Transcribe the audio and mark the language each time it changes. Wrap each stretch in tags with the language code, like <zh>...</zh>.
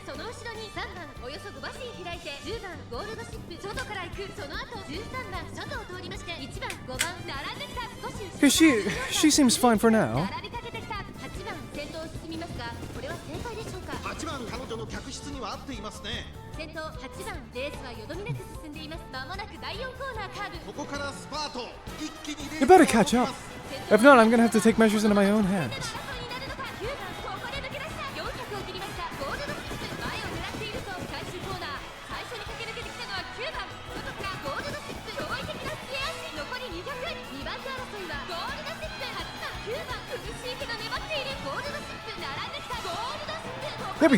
<ja>その後ろに3番およそ5馬身開いて10番ゴールドシップ外から行くその後13番外を通りまして1番5番並んできた少し後ろ</ja> <en>She seems fine for now.</en> <ja>並びかけてきた8番先頭を進みますがこれは正解でしょうか 8番彼女の客室には合っていますね。先頭8番レースはよどみなく進んでいますまもなく第4コーナーカーブここからスパート一気にレース</ja> <en>You better catch up. If not, I'm gonna have to take measures into my own hands.</en> <ja>争いになるのか9番ここで抜け出した400を切りましたゴールドシップ前を狙っていると最終コーナー最初に駆け抜けてきたのは9番外からゴールドシップ驚異的な末脚残り200 2番手争いはゴールドシップ8番9番苦しいけど粘っているゴールドシップ並んできたゴールドシップ</ja>